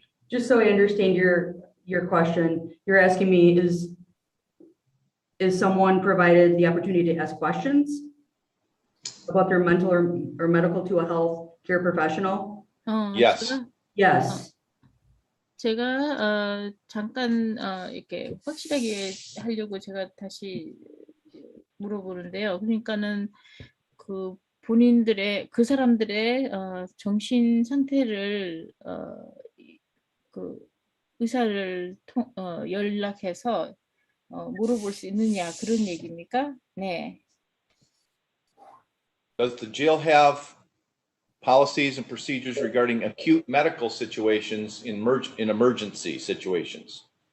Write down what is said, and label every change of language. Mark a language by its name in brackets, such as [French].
[English] Just so I understand your question, you're asking me is someone provided the opportunity to ask questions about their mental or medical to a health care professional? Yes. Yes. [Korean] 제가 잠깐 이렇게 확실하게 하려고 제가 다시 물어보는데요. 그러니까는 그 본인들의 그 사람들의 정신 상태를 그 의사를 연락해서 물어볼 수 있느냐 그런 얘기입니까? 네. [English] Does the jail have policies and procedures regarding acute medical situations in emergency situations?